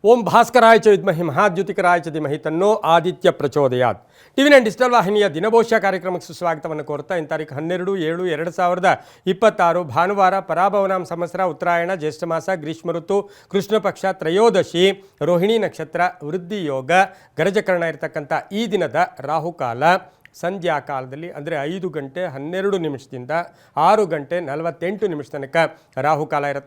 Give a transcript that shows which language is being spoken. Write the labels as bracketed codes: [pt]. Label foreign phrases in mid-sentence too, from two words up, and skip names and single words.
[sa] ಓಂ ಭಾಸ್ಕರಾಯ ಚ ವಿದ್ಮಹಿ ಮಹಾದ್ಯುತಿಕರಾಯ ಚ ಧೀಮಹಿ ತನ್ನೋ ಆದಿತ್ಯ ಪ್ರಚೋದಯಾತ್. [kn] ಟಿವಿ ನೈನ್ ಡಿಜಿಟಲ್ ವಾಹಿನಿಯ ದಿನಭವಿಷ್ಯ ಕಾರ್ಯಕ್ರಮಕ್ಕೆ ಸುಸ್ವಾಗತವನ್ನು ಕೋರ್ತಾ ಇನ್ನು ತಾರೀಕು 12/7/2026 ಭಾನುವಾರ ಪರಾಭವನಾಮ ಸಂವತ್ಸರ ಉತ್ತರಾಯಣ ಜ್ಯೇಷ್ಠ ಮಾಸ ಗ್ರೀಷ್ಮ ಋತು ಕೃಷ್ಣ ಪಕ್ಷ ತ್ರಯೋದಶಿ ರೋಹಿಣಿ ನಕ್ಷತ್ರ ವೃದ್ಧಿ ಯೋಗ ಗರಜಕರಣ ಇರತಕ್ಕಂಥ ಈ ದಿನದ ರಾಹುಕಾಲ ಸಂಧ್ಯಾ ಕಾಲದಲ್ಲಿ ಅಂದರೆ 5 ಗಂಟೆ 12 ನಿಮಿಷದಿಂದ 6 ಗಂಟೆ 48 ನಿಮಿಷ ತನಕ ರಾಹುಕಾಲ ಇರುತ್ತೆ.